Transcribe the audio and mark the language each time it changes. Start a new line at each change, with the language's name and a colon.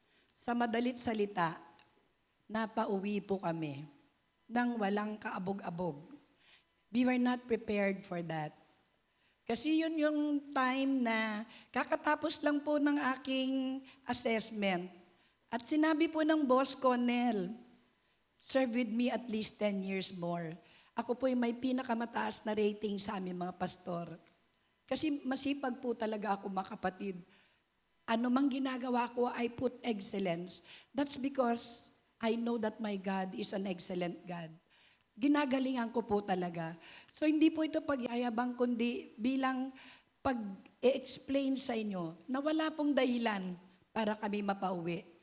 Filipino: Sa madalit salita, napauwi po kami nang walang kaabog-abog.
English: We were not prepared for that.
Filipino: Kasi yun yung time na kakatapos lang po ng aking assessment. At sinabi po ng boss ko, Nel,
English: serve with me at least 10 years more.
Filipino: Ako po may pinakamataas na rating sa aming mga pastor. Kasi masipag po talaga ako, mga kapatid. Ano mang ginagawa ko,
English: I put excellence. That's because I know that my God is an excellent God.
Filipino: Ginagalingan ko po talaga. So hindi po ito pagyayabang, kundi bilang pag-explain sa inyo na wala pong dahilan para kami mapauwi.